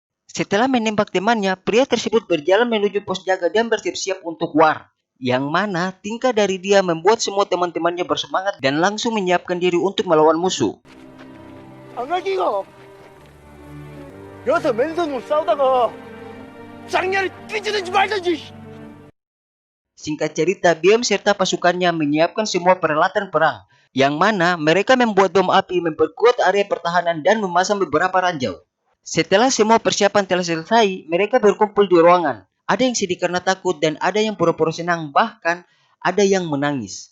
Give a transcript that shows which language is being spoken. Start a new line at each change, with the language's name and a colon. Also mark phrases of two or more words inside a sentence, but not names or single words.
Indonesian: Setelah menembak temannya, pria tersebut berjalan menuju pos jaga dan bersiap-siap untuk war. Yang mana tingkah dari dia membuat semua teman-temannya bersemangat dan langsung menyiapkan diri untuk melawan musuh.
Korean: 안 갈기가 여기서 맨손으로 싸우다가 장렬히 뛰지든지 말든지.
Indonesian: Singkat cerita, Biom serta pasukannya menyiapkan semua peralatan perang, yang mana mereka membuat bom api, memperkuat area pertahanan, dan memasang beberapa ranjau. Setelah semua persiapan telah selesai, mereka berkumpul di ruangan. Ada yang sedih karena takut dan ada yang pura-pura senang, bahkan ada yang menangis.